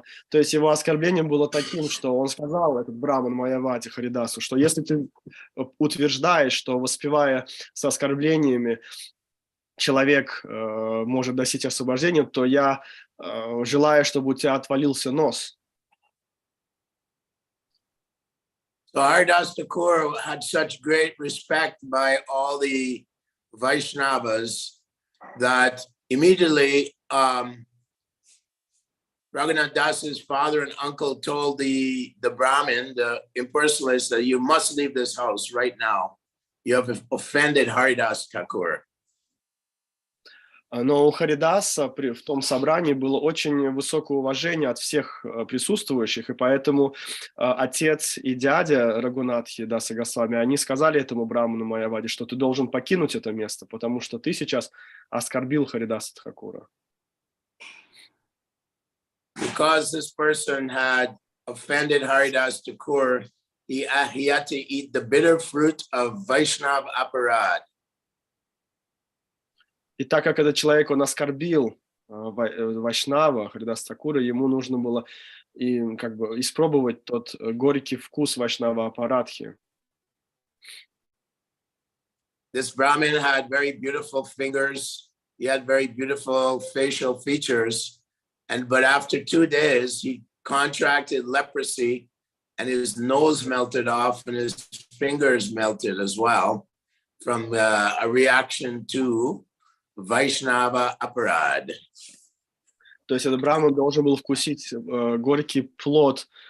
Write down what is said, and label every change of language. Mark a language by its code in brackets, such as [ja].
[ru] То есть его оскорблением было таким, что он сказал, этот браман Майявати Харидасу, что если ты утверждаешь, что воспевая с оскорблениями человек может достичь освобождения, то я желаю, чтобы у тебя отвалился нос. [en] So Haridas Thakur had such great respect by all the Vaishnavas that immediately Raghunath Das's father and uncle told the Brahmin, the impersonalist, that you must leave this house right now. You have offended Haridas Thakur. [ru] Но у Харидаса в том собрании было очень высокое уважение от всех присутствующих, и поэтому отец и дядя Рагунатхи Даса Госвами, они сказали этому браману Майявади, что ты должен покинуть это место, потому что ты сейчас оскорбил Харидаса Тхакура. [en] Because this person had offended Haridas Thakur, he had to eat the bitter fruit of Vaishnav aparad. [ru] И так как этот человек, он оскорбил Вайшнава, Харидаса Тхакура, ему нужно было как бы испробовать тот горький вкус Вайшнава апарадхи. [en] This Brahmin had very beautiful fingers. He had very beautiful facial features. But after 2 days, he contracted leprosy and his nose melted off and his fingers melted as well from a reaction to Vaishnava aparad. [ru] То есть этот браман должен был вкусить горький плод